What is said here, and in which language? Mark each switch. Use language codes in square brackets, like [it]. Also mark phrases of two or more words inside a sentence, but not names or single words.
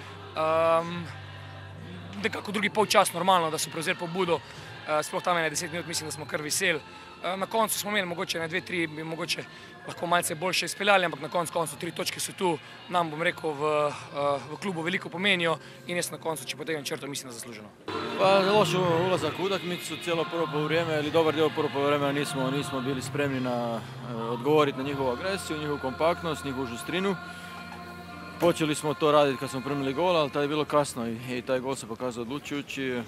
[sl] Nekako drugi polčas normalno, da so prevzeli pobudo, sploh tam 10 minut, mislim, da smo kar veseli. Na koncu smo imeli mogoče 2-3, bi mogoče lahko malce boljše izpeljali, ampak na koncu 3 točke so tu, nam v klubu veliko pomenijo in jaz na koncu, če potegnem črto, mislim, da zasluženo. [hr] Loš ulazak u utakmicu, cijelo prvo poluvreme ili dobar dio prvo poluvremena nismo bili spremni na odgovoriti na njihovu agresiju, njihovu kompaktnost, njihovu žustrinu. Počeli smo to raditi kad smo primili gol, ali tada je bilo kasno i taj gol se pokazao odlučujući.